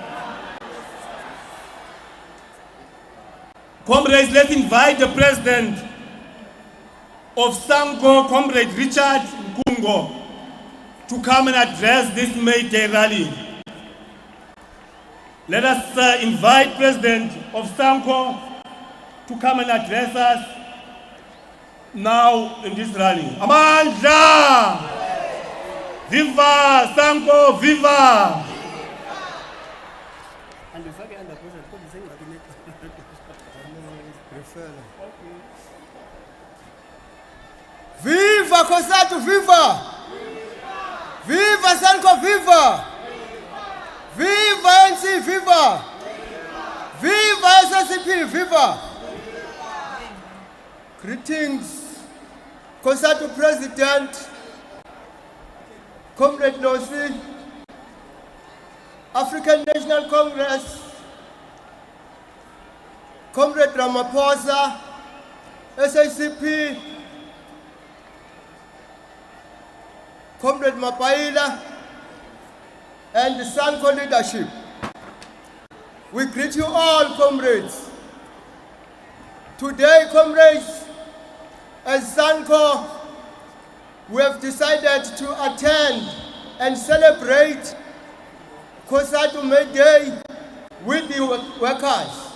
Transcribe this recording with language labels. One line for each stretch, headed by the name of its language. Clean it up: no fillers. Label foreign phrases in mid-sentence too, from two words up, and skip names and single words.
English: Comrades, let's invite the president of Sanko, Comrade Richard Nkungo, to come and address this May Day rally. Let us invite President of Sanko to come and address us now in this rally. Amandla! Viva Sanko, viva! Viva Kosato, viva! Viva Sanko, viva! Viva NC, viva! Viva SACP, viva! Greetings, Kosato President, Comrade Nosi, African National Congress, Comrade Ramaphosa, SACP, Comrade Mapaila, and the Sanko leadership. We greet you all, comrades. Today, comrades, as Sanko, we have decided to attend and celebrate Kosato May Day with the workers.